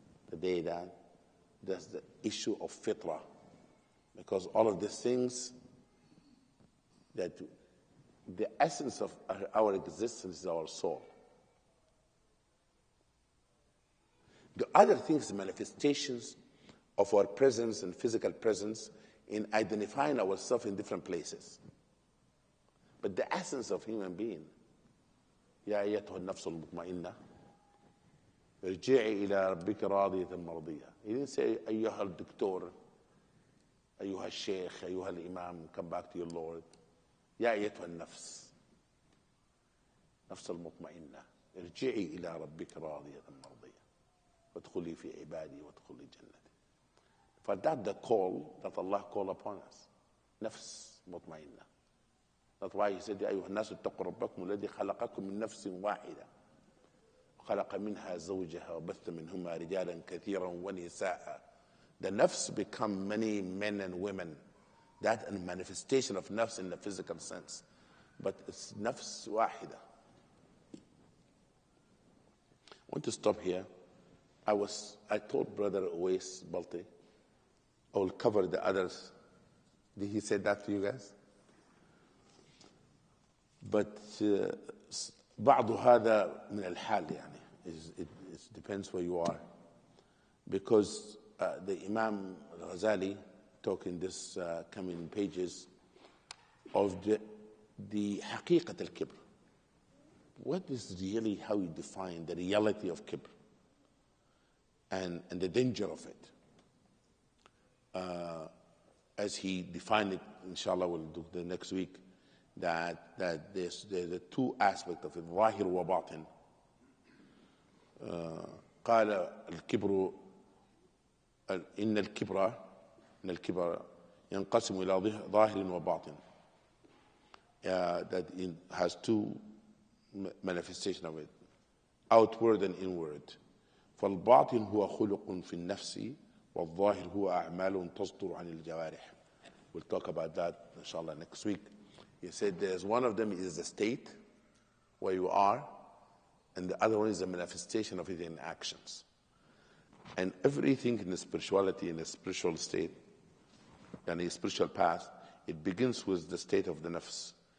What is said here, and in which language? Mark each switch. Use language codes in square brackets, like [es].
[en] The day that there's the issue of fitrah. Because all of these things, that the essence of our existence is our soul. The other things, manifestations of our presence and physical presence in identifying ourselves in different places. But the essence of human being, [ar] يا أيتها النفس المطمئنة ارجعي إلى ربك راضية مرضية. [en] He didn't say [ar] أيها الدكتور, أيها الشيخ, أيها الإمام, [en] come back to your Lord. [ar] يا أيتها النفس, نفس المطمئنة ارجعي إلى ربك راضية مرضية وادخلي في عبادي وادخلي جنتي. [en] For that the call that Allah called upon us, [ar] نفس مطمئنة. [en] That's why he said [ar] يا أيها الناس اتقوا ربكم الذي خلقكم من نفس واحدة خلق منها زوجها وبث منهما رجالا كثيرا ونساء. [en] The nafs become many men and women. That a manifestation of nafs in the physical sense. But it's nafs wahida. I want to stop here. I told Brother Uwais Balti, I will cover the others. Did he say that to you guys? But [ar] بعض هذا من الحال يعني. [en] It depends where you are. Because the Imam al-Ghazali talk in this coming pages of the [ar] حقيقة الكبر. [en] What is really, how you define the reality of kibr and the danger of it. As he defined it, inshallah, we'll do the next week, that there's the two aspects of it, [ar] ظاهر وباطن. قال الكبر إن الكبر ينقسم إلى ظاهر وباطن. [en] That it has two manifestations of it, outward and inward. [ar] فالباطن هو خلق في النفس والظاهر هو أعمال تصدر عن الجوارح. [en] We'll talk about that inshallah next week. He said there's one of them is the state where you are, and the other one is the manifestation of it in actions. And everything in the spirituality, in the spiritual state, and the spiritual path, it begins with the state of the nafs.